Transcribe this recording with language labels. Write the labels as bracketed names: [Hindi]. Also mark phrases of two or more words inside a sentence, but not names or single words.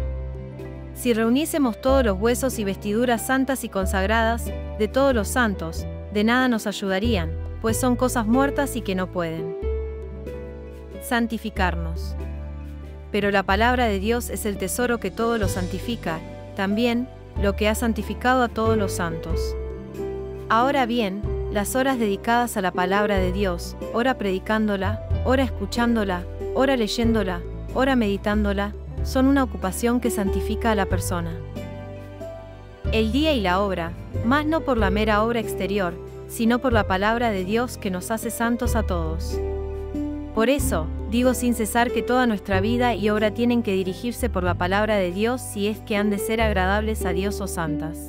[Spanish] Si reuniésemos todos los huesos y vestiduras santas y consagradas, de todos los santos, de nada nos ayudarían, pues son cosas muertas y que no pueden santificarnos. Pero la palabra de Dios es el tesoro que todo lo santifica, también, lo que ha santificado a todos los santos. Ahora bien, las horas dedicadas a la palabra de Dios, ora predicándola, ora escuchándola, ora leyéndola, ora meditándola, son una ocupación que santifica a la persona. El día y la obra, más no por la mera obra exterior, sino por la palabra de Dios que nos hace santos a todos. Por eso, digo sin cesar que toda nuestra vida y obra tienen que dirigirse por la palabra de Dios si es que han de ser agradables a Dios o santas.